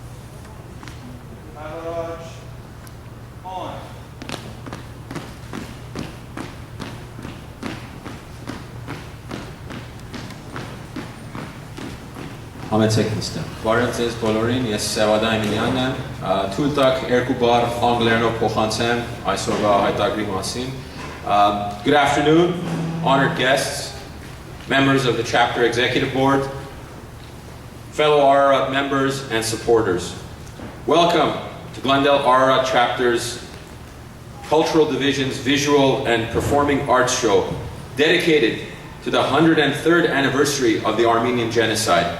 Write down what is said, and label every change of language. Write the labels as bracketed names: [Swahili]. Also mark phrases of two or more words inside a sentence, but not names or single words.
[English] Ararat, on. [Armenian] Համեցեք Բարև ձեզ բոլորին, ես Սևադա Էմիլյանն եմ, թույլ տաք երկու բառ անգլերենով փոխանցեմ այսօրվա հայտագրի մասին. [English] Good afternoon, honored guests, members of the chapter executive board, fellow Ararat members and supporters. Welcome to Glendale Ararat chapter's Cultural Division's Visual and Performing Arts Show, dedicated to the 103rd anniversary of the Armenian Genocide.